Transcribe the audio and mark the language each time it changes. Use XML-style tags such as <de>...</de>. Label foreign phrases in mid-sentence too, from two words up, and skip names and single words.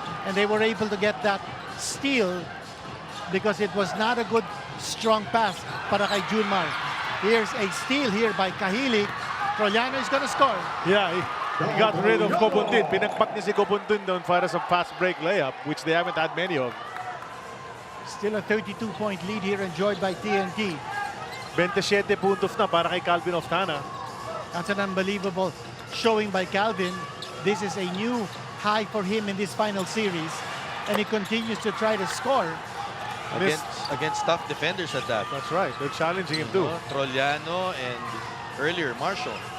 <en>And they were able to get that steal because it was not a good strong pass</en> <tl>para kay Junmar.</tl> <en>Here's a steal here by Kahili. Trollano is going to score. Yeah, he got rid of Cobuntin.</en> <tl>Pinagpak niya si Cobuntin doon para sa</tl> <en>fast break layup, which they haven't had many of. Still a 32-point lead here enjoyed by TNT.</en> <tl>27 puntos na para kay Calvin Oftana.</tl> <en>That's an unbelievable showing by Calvin. This is a new high for him in this final series. And he continues to try to score. Against tough defenders at that. That's right. They're challenging him too. Trollano and earlier Marshall.</en>